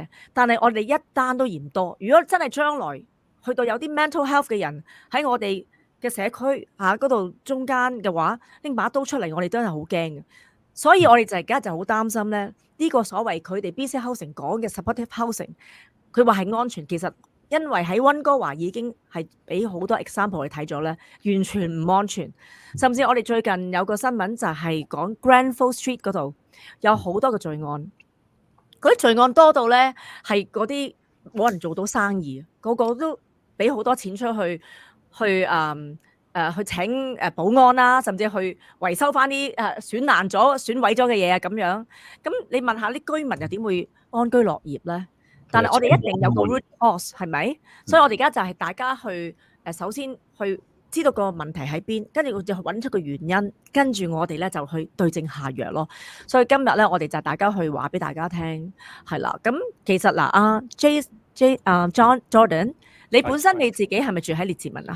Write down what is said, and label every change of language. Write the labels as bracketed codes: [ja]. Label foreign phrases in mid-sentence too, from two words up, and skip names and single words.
[yue] 但係我哋一單都嫌多。如果真係將來去到有啲 [en] mental health [yue] 嘅人喺我哋嘅社區嗰度中間嘅話，拎把刀出嚟，我哋真係好驚嘅。所以我哋就而家就好擔心咧，呢個所謂佢哋 BC Housing 講嘅 [en] supportive housing， [yue] 佢話係安全，其實因為喺溫哥華已經係俾好多 example 你睇咗咧，完全唔安全。甚至我哋最近有個新聞就係講 Grenfell Street 嗰度有好多嘅罪案，嗰啲罪案多到咧係嗰啲冇人做到生意，個個都俾好多錢出去去請保安啦，甚至去維修翻啲損爛咗、損毀咗嘅嘢啊咁樣。咁你問下啲居民又點會安居樂業咧？但係我哋一定有個 [en] root cause [yue] 係咪？所以我哋而家就係大家去首先去知道個問題喺邊，跟住我就揾出個原因，跟住我哋咧就去對症下藥咯。所以今日咧，我哋就大家去話俾大家聽，係啦。咁其實嗱John Jordan， 你本身你自己係咪住喺列治文啊？